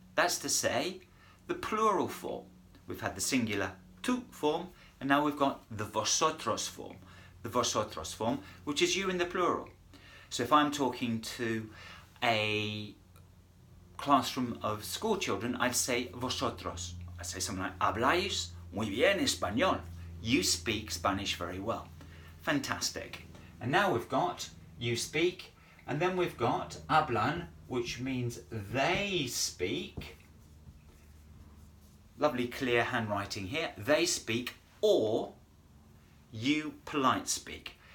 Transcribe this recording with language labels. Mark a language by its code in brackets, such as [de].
[en] That's to say, the plural form. We've had the singular tú form, and now we've got the vosotros form. The vosotros form, which is you in the plural. So if I'm talking to a classroom of school children, I'd say vosotros. I'd say something like, [es] habláis muy bien español. [en] You speak Spanish very well. Fantastic. And now we've got you speak, and then we've got hablan, which means they speak. Lovely clear handwriting here. They speak, or you polite speak.